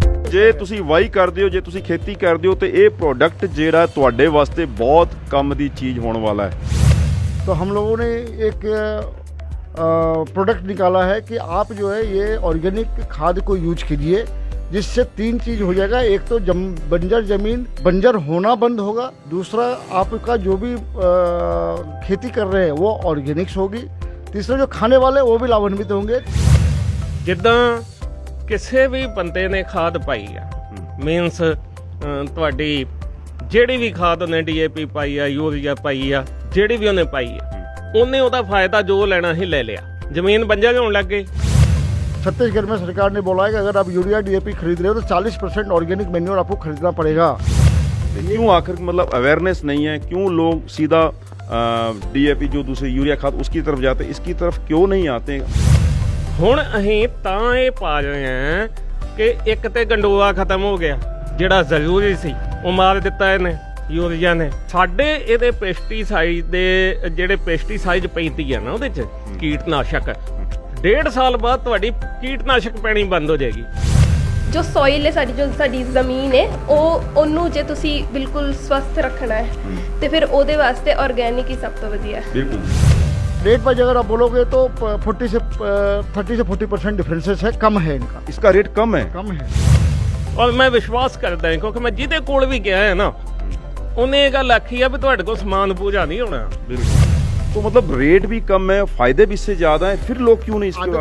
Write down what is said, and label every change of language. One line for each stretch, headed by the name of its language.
Punjabi: ਜੇ ਤੁਸੀਂ ਵਾਈ ਕਰਦੇ ਹੋ, ਜੇ ਤੁਸੀਂ ਖੇਤੀ ਕਰਦੇ ਹੋ,
Hindi: तो ये प्रोडक्ट
Punjabi: ਜਿਹੜਾ ਤੁਹਾਡੇ ਵਾਸਤੇ बहुत ਕੰਮ ਦੀ
Hindi: चीज़ होने वाला है। तो हम लोगों ने एक प्रोडक्ट निकाला है कि आप जो है ये ऑर्गेनिक खाद को यूज कीजिए, जिससे 3 चीज़ हो जाएगा। एक तो बंजर ज़मीन बंजर होना बंद होगा, दूसरा आपका जो भी खेती कर रहे हैं वो ऑर्गेनिक्स होगी, तीसरा जो खाने वाले वो भी लाभान्वित होंगे।
Punjabi: ਜਿੱਦਾਂ ਕਿਸੇ ਵੀ ਬੰਦੇ ਨੇ ਖਾਦ ਪਾਈ ਆ, ਮੀਨਸ ਤੁਹਾਡੀ ਜਿਹੜੀ ਵੀ ਖਾਦ ਉਹਨੇ DAP ਪਾਈ ਆ, ਯੂਰੀਆ ਪਾਈ ਆ, ਜਿਹੜੀ ਵੀ ਉਹਨੇ ਪਾਈ ਆ, ਉਹਨੇ ਉਹਦਾ ਫਾਇਦਾ ਜੋ ਲੈਣਾ ਹੀ ਲੈ ਲਿਆ, ਜ਼ਮੀਨ ਬੰਜਰ ਹੋਣ ਲੱਗ ਗਈ।
Hindi: छत्तीसगढ़ में सरकार ने बोला है कि अगर आप यूरिया DAP खरीद रहे हो तो 40% ऑर्गेनिक मैन्योर आपको खरीदना पड़ेगा। क्यों आखिर मतलब अवेयरनेस नहीं है, क्यों लोग सीधा DAP जो दूसरी यूरिया खाद उसकी तरफ जाते, इसकी तरफ क्यों नहीं आते?
Punjabi: ਹੁਣ ਅਸੀਂ ਤਾਂ ਇਹ ਪਾ ਰਹੇ ਹਾਂ ਕਿ ਇੱਕ ਤੇ ਗੰਡੋਆ ਖਤਮ ਹੋ ਗਿਆ, ਜਿਹੜਾ ਜ਼ਰੂਰੀ ਸੀ ਉਹ ਮਾਰ ਦਿੱਤਾ ਇਹਨੇ ਯੂਰੀਆ ਨੇ। ਸਾਡੇ ਇਹਦੇ ਪੈਸਟੀਸਾਈਡ ਦੇ ਜਿਹੜੇ ਪੈਸਟੀਸਾਈਡ ਪੈਂਦੀ ਆ ਨਾ ਉਹਦੇ ਚ ਕੀਟਨਾਸ਼ਕ, 1.5 ਸਾਲ ਬਾਅਦ ਤੁਹਾਡੀ ਕੀਟਨਾਸ਼ਕ ਪੈਣੀ ਬੰਦ ਹੋ ਜਾਏਗੀ। ਜੋ ਸੋਇਲ ਹੈ ਸਾਡੀ ਜ਼ਮੀਨ ਹੈ, ਉਹਨੂੰ ਜੇ ਤੁਸੀਂ ਬਿਲਕੁਲ ਸਵਸਥ ਰੱਖਣਾ ਹੈ ਤੇ ਫਿਰ ਉਹਦੇ ਵਾਸਤੇ ਆਰਗੈਨਿਕ ਹੀ ਸਭ ਤੋਂ ਵਧੀਆ ਹੈ।
Hindi: बिल्कुल। रेट पर अगर आप बोलोगे तो 30 से 40% डिफरेंसेस है, कम है इनका। इसका रेट कम है? कम है।
Punjabi: ਔਰ ਮੈਂ ਵਿਸ਼ਵਾਸ ਕਰਦਾ ਹਾਂ ਕਿਉਂਕਿ ਮੈਂ ਜਿਹਦੇ ਕੋਲ ਵੀ ਗਿਆ ਹੈ ਨਾ, ਉਹਨੇ ਇਹ ਗੱਲ ਆਖੀ ਆ ਵੀ ਤੁਹਾਡੇ ਕੋਲ ਸਮਾਨ ਪੂਜਾ ਨਹੀਂ ਹੋਣਾ।
Hindi: बिल्कुल। तो मतलब रेट भी कम है, फायदे भी इससे ज्यादा है, फिर लोग क्यों नहीं इसके